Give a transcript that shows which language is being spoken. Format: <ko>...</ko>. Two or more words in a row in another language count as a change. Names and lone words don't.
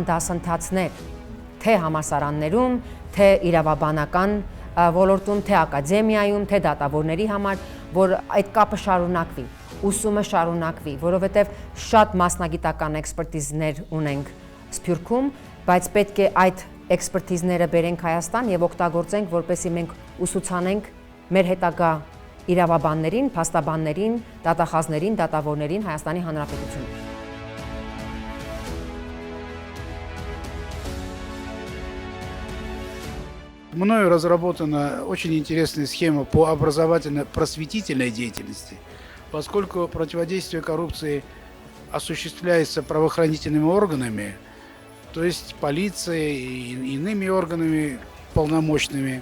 <hy>դասընթացներ թե համալսարաններում, թե իրավաբանական ոլորտում, թե ակադեմիայում, թե դատավորների համար, որ այդ կապը շարունակվի, ուսումը շարունակվի, որովհետև շատ մասնագիտական էքսպերտիզներ ունենք Սփյուռքում, բայց պետք է այդ էքսպերտիզները բերենք Հայաստան եւ օգտագործենք, որպեսզի մենք ուսուցանենք մեր հետագա իրավաբաններին, փաստաբաններին, դատախազներին, դատավորներին Հայաստանի Հանրապետությունում։</hy> <ru>Мною разработана очень интересная схема по образовательно-просветительной деятельности, поскольку противодействие коррупции осуществляется правоохранительными органами, то есть полицией и иными органами полномочными.</ru>